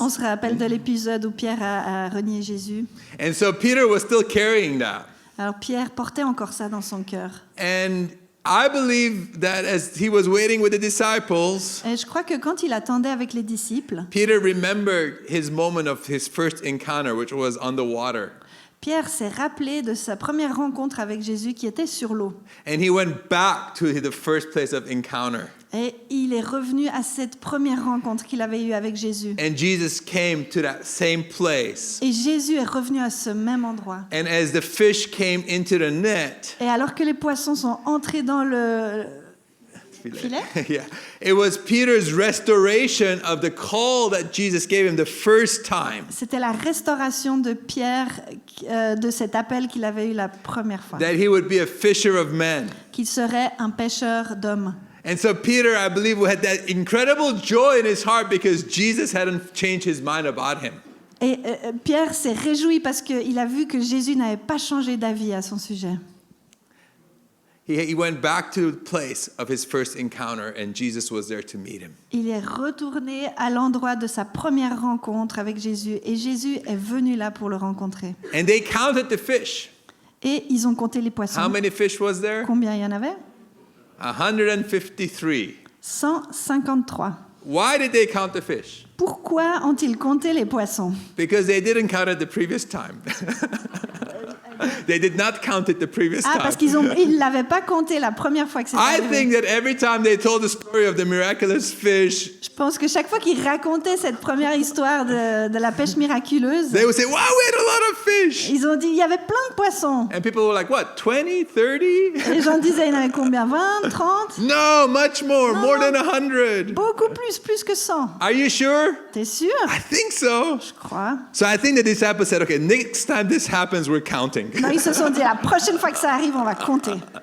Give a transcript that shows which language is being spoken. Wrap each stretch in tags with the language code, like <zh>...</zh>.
<fr>On se rappelle de l'épisode où Pierre a renié Jésus.</fr> <en>And so Peter was still carrying that.</en> <fr>Alors Pierre portait encore ça dans son cœur.</fr> <en>And I believe that as he was waiting with the disciples,</en> <fr>Et je crois que quand il attendait avec les disciples,</fr> <en>Peter remembered his moment of his first encounter, which was on the water.</en> <fr>Pierre s'est rappelé de sa première rencontre avec Jésus qui était sur l'eau.</fr> <en>And he went back to the first place of encounter.</en> <fr>Et il est revenu à cette première rencontre qu'il avait eue avec Jésus.</fr> <en>And Jesus came to that same place.</en> <fr>Et Jésus est revenu à ce même endroit.</fr> <en>And as the fish came into the net,</en> <fr>Et alors que les poissons sont entrés dans le filet,</fr> <en>yeah, it was Peter's restoration of the call that Jesus gave him the first time.</en> <fr>c'était la restauration de Pierre de cet appel qu'il avait eu la première fois,</fr> <en>That he would be a fisher of men.</en> <fr>qu'il serait un pêcheur d'hommes.</fr> <en>And so Peter, I believe, had that incredible joy in his heart because Jesus hadn't changed his mind about him.</en> <fr>Et Pierre s'est réjoui parce qu'il a vu que Jésus n'avait pas changé d'avis à son sujet.</fr> <en>He went back to the place of his first encounter and Jesus was there to meet him.</en> <fr>Il est retourné à l'endroit de sa première rencontre avec Jésus et Jésus est venu là pour le rencontrer.</fr> <en>And they counted the fish.</en> <fr>Et ils ont compté les poissons.</fr> <en>How many fish was there?</en> <fr>Combien il y en avait?</fr> <en>153.</en> <fr>153.</fr> <en>Why did they count the fish?</en> <fr>Pourquoi ont-ils compté les poissons?</fr> <en>Because they didn't count it the previous time. They did not count it the previous</en> <fr>Ah, parce</fr> <en>time.</en> <fr>qu'ils l'avaient pas compté la première fois que c'était</fr> <en>I</en> <fr>arrivé.</fr> <en>think that every time they told the story of the miraculous fish,</en> <fr>Je pense que chaque fois qu'ils racontaient cette première histoire de la pêche miraculeuse,</fr> <en>they would say, wow, we had a lot of fish.</en> <fr>ils ont dit il y avait plein de poissons.</fr> <en>And people were like, what, 20, 30?</en> <fr>Les gens disaient il y en avait combien? 20, 30?</fr> <en>No, much more, No, more no. than 100.</en> <fr>Beaucoup plus que 100.</fr> <en>Are you sure?</en> <fr>T'es sûr?</fr> <en>I think so.</en> <fr>Je crois.</fr> <en>So I think the disciples said, okay, next time this happens, we're counting.</en> <fr>Non, ils se sont dit la prochaine fois que ça arrive, on va compter.</fr>